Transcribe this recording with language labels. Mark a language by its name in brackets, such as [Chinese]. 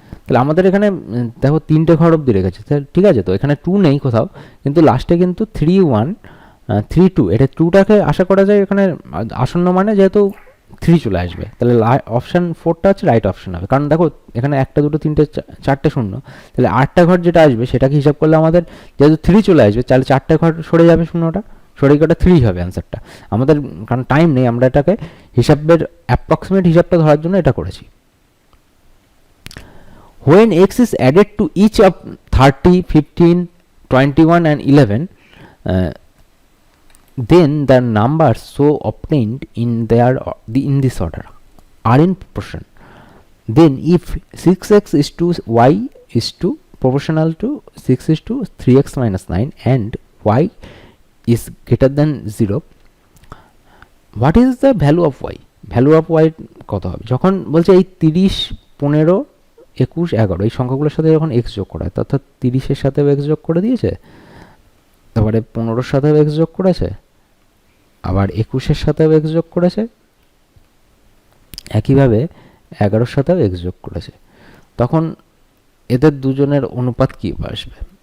[Bangla] তাহলে আমাদের এখানে দেখো 3টে ঘর অবধি রেখেছে, ঠিক আছে, তো এখানে 2 নেই কোথাও, কিন্তু লাস্টে কিন্তু 3132 এটা 2টাকে আশা করা যায় এখানে আসন্ন মানে যেহেতু 3 চলে আসবে, তাহলে অপশান 4টা হচ্ছে রাইট অপশান হবে, কারণ দেখো এখানে 1 2 3 4টে শূন্য, তাহলে 8টা ঘর যেটা আসবে সেটাকে হিসাব করলে আমাদের যেহেতু 3 চলে আসবে তাহলে 4টে ঘর সরে যাবে, শূন্যটা সরে গিয়ে 3 হবে অ্যান্সারটা আমাদের, কারণ টাইম নেই, আমরা এটাকে হিসাবের অ্যাপ্রক্সিমেট হিসাবটা ধরার জন্য এটা করেছি। [English] When x is added to each of 30, 15, 21 and 11, then the numbers so obtained in this order are in proportion. Then if 6x is to y is to proportional to 6 is to 3x minus 9 and y is greater than 0, what is the value of y? Value of y [Bangla] কত হবে যখন বলছে এই 30 15 21 11 এই সংখ্যাগুলোর সাথে যখন x যোগ করা হয়, অর্থাৎ 30-এর সাথেও x যোগ করে দিয়েছে, তারপরে 15-এর সাথেও x যোগ করেছে, আবার 21-এর সাথেও x যোগ করেছে, একইভাবে 11-এর সাথেও x যোগ করেছে, তখন এদের দুজনের অনুপাত কি আসবে,